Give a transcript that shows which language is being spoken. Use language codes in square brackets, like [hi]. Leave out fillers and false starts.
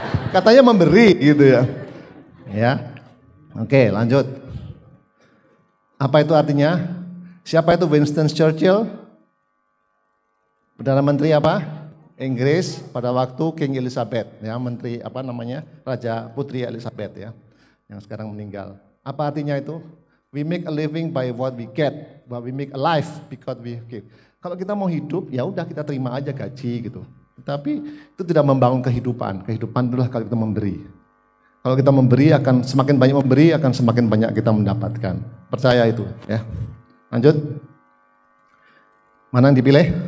[id] Katanya memberi gitu ya. Ya. Oke, lanjut. Apa itu artinya? Siapa itu Winston Churchill? Perdana Menteri apa? Inggris pada waktu King Elizabeth, ya, menteri apa namanya? Raja Putri Elizabeth ya, yang sekarang meninggal. Apa artinya itu? [en] We make a living by what we get, but we make a life because we give. [id] Kalau kita mau hidup, ya udah kita terima aja gaji gitu. Tapi itu tidak membangun kehidupan. Kehidupan itulah kalau kita memberi. Kalau kita memberi akan semakin banyak memberi, akan semakin banyak kita mendapatkan. Percaya itu, ya. Lanjut. Mana yang dipilih?